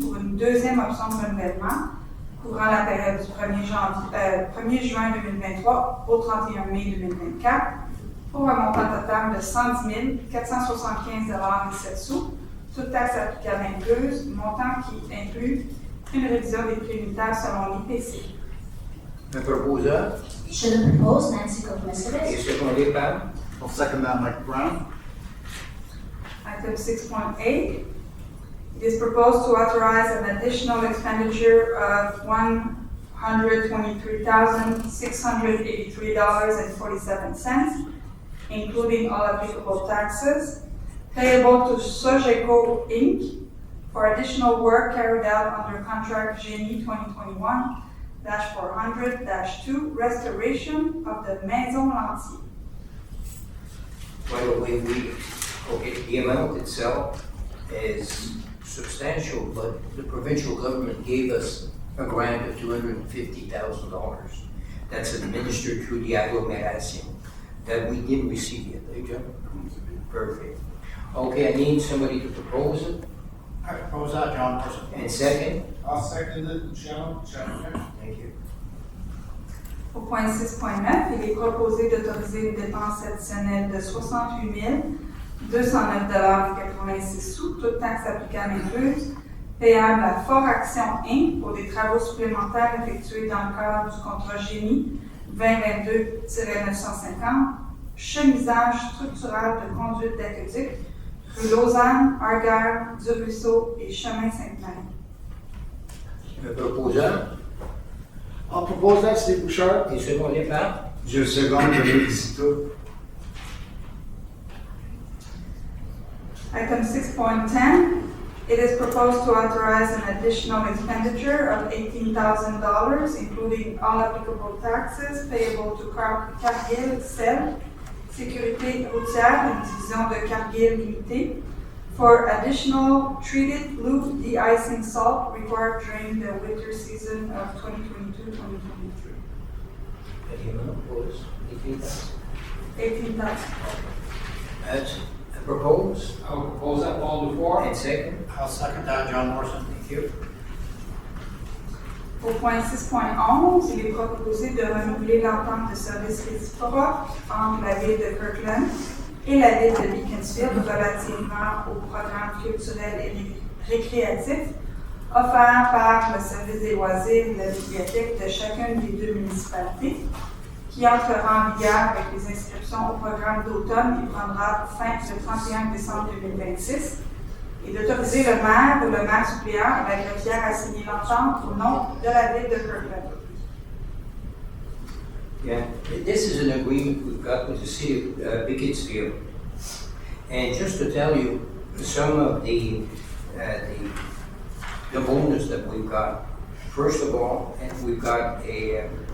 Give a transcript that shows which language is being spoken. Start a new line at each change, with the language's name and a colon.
French: pour une deuxième option de renouvellement couvrant la période du 1er juin 2023 au 31 mai 2024 pour un montant total de 110 475,07 $, toute taxe applicable incluse, montant qui inclut une révision des prix unitaires selon l'IPC. Un proposeur Je le propose, Nancy et Kogmesevis. secondé par
English: I'll second that, Mike Brown. Item 6.8, it is proposed to authorize an additional expenditure of $123,683.47, including all applicable taxes, payable to Sogeco Inc. for additional work carried out under contract Génie 2021-400-2 restoration of the Maison Lantier. By the way, the amount itself is substantial, but the provincial government gave us a grant of $250,000. That's administered through the agglomeration that we didn't receive yet, eh, John? Perfect. Okay, I need somebody to propose it. I propose that, John Morrison. And second, I'll second it, Michelle. thank you.
French: Au point 6.9, il est proposé d'autoriser une dépense additionnelle de 68 209,86 $, toute taxe applicable incluse, payable à Fort Action Inc. pour des travaux supplémentaires effectués dans le cadre du contrat Génie 2022-950, chemisage structural de conduite d'aqueduc, rue Lausanne, Argyle, du Ruisseau et Chemin Sainte-Marie. Un proposeur
English: I'll propose that, Steve Bouchard.
French: et secondé par Je seconde, Dominic Zito.
English: Item 6.10, it is proposed to authorize an additional expenditure of $18,000, including all applicable taxes payable to Cargill Cell, Sécurité routière, une division de Cargill Limitée, for additional treated blue de-icing salt required during the winter season of 2022-2023. the amount was $18,000. $18,000. That's proposed I will propose that all before. and second, I'll second that, John Morrison. thank you.
French: Au point 6.11, il est proposé de renouveler l'entente de service réciproque entre la ville de Kirkland et la ville de Beaconsfield relativement au programme culturel et récréatif offert par le service des loisirs et la bibliothèque de chacune des deux municipalités, qui entrera en vigueur avec les inscriptions au programme d'automne et prendra fin le 31 décembre 2026, et d'autoriser le maire ou le maire suppléant et la greffière à signer l'entente au nom de la ville de Kirkland.
English: Yeah, this is an agreement we've got with the city of Beaconsfield. And just to tell you, some of the bonus that we've got, first of all, and we've got a